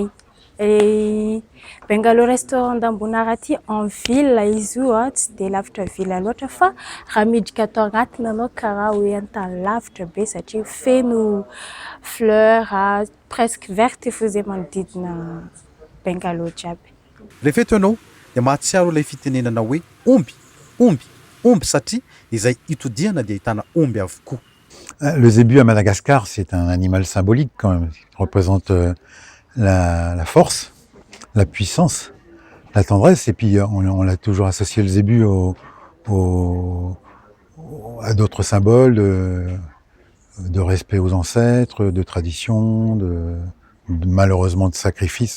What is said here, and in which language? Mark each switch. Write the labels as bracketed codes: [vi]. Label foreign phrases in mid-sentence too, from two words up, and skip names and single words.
[mg] Bungalow restaurant d'Ambonary aty [fr] en ville [mg] izy io tsy de lavitra ville loatra fa raha miditra atao agnatiny anao karaha hoe an-tany lavitra be satria feno [fr] fleur presque verte [mg] fô zay manodidina bungalow jiaby. Rehefa eto ianao dia mahatsiaro ilay fitenenana hoe omby satria izay itodiana dia ahitana omby avokoa. [fr] Le zébu à Madagascar, c'est un animal symbolique quand même. Il représente la force, la puissance, la tendresse. Et puis on a toujours associé le zébu à d'autres symboles de respect aux ancêtres, de tradition, malheureusement de sacrifice.